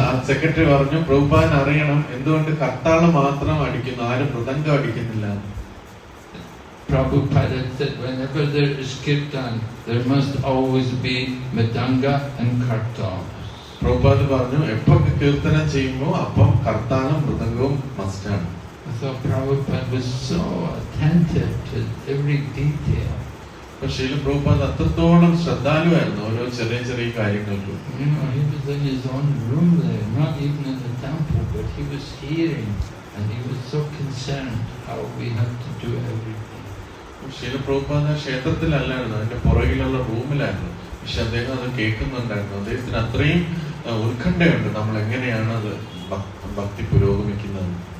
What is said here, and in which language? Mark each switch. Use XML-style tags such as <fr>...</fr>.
<ml>Secretary പറഞ്ഞു, പ്രഭുപാദൻ അറിയണം എന്തുകൊണ്ട് കർത്താള് മാത്രം അടിക്കുന്നു, ആരും mridangam അടിക്കുന്നില്ല.</ml> <en>Prabhupada said, whenever there is kirtan, there must always be mridanga and kartal.</en> <ml>Prabhupada പറഞ്ഞു, എപ്പൊക്കെ കീർത്തനം ചെയ്യുമ്പോൾ അപ്പം കർത്താളും മൃദംഗവും മസ്റ്റാണ്.</ml> <en>So Prabhupada was so attentive to every detail.</en> <ml>ശീല പ്രഭുപാദ് അത്രത്തോളം ശ്രദ്ധാലുവായിരുന്നു ഓരോ ചെറിയ ചെറിയ കാര്യങ്ങൾക്കും.</ml> <en>He was in his own room there, not even in the temple, but he was hearing and he was so concerned how we had to do everything.</en> <ml>ശീല പ്രഭുപാദ് ക്ഷേത്രത്തിലല്ലായിരുന്നു, അതിന്റെ പുറകിലുള്ള റൂമിലായിരുന്നു. പക്ഷെ അദ്ദേഹം അത് കേൾക്കുന്നുണ്ടായിരുന്നു. അദ്ദേഹത്തിന് അത്രയും ഉത്കണ്ഠയുണ്ട് നമ്മൾ എങ്ങനെയാണ് അത് ഭക്തി പുരോഗമിക്കുന്നത്.</ml>